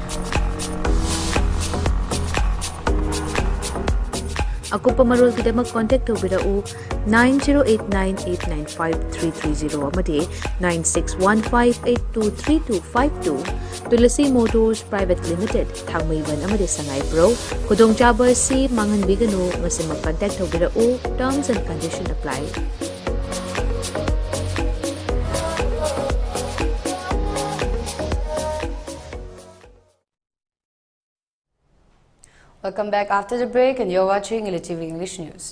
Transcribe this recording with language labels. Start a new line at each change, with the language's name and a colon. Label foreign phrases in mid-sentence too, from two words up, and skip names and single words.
Manipuri: Akupa marol kidamak contact tawbirau 9089895330 amadi 9615823252 Tulasi Motors Private Limited Thangmaiban amadi Sangai Pro Kudong Chaba si mangan bigano ngasi mag-contact tawbirau
English: terms and conditions apply. Welcome back after the break, and you're watching ELITETV English News.